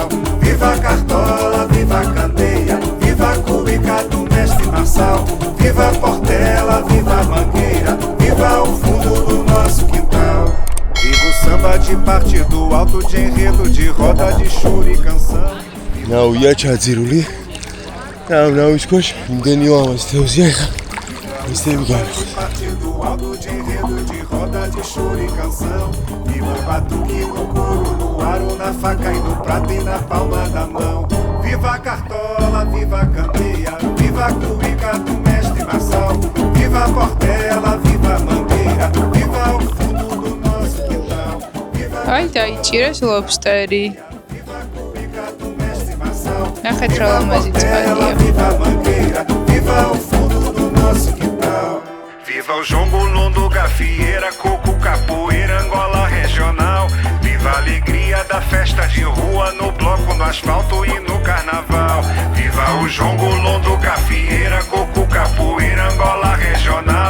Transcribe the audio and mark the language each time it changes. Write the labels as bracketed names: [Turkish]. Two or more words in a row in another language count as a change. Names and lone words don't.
[Portuguese] Viva a Cartola, viva a Candeia, viva a cuíca do mestre Marçal, viva a Portela, viva a Mangueira, viva o fundo do nosso quintal. Viva o samba de partido alto, de enredo, de roda, de choro e canção. Não, ia ჩაძირული. Não, [Georgian] ისქოშ, იმდენი ლამაზი თევზია. [Portuguese] Partido alto de enredo, de roda, de choro e canção. Viva o batuque no couro, no aro, na faca e no prato e na palma da mão. Viva a cartola, viva a candeia, viva a cuíca do mestre Marçal. Viva a portela, viva a mangueira, viva o fundo do nosso quintal. Ai, [Georgian] დაიჭირეს ლობსტერი. [Portuguese] Viva a cuíca do mestre Marçal. [Georgian] ნახეთ რა ლამაზი წყალია. [Portuguese] Viva a mangueira, viva o fundo do nosso quintal. Viva o jongo, lundo, gafieira, coco, capoeira, Angola regional. Viva a alegria da festa de rua, no bloco, no asfalto e no carnaval. Viva o jongo, lundo, gafieira, coco, capoeira, Angola regional.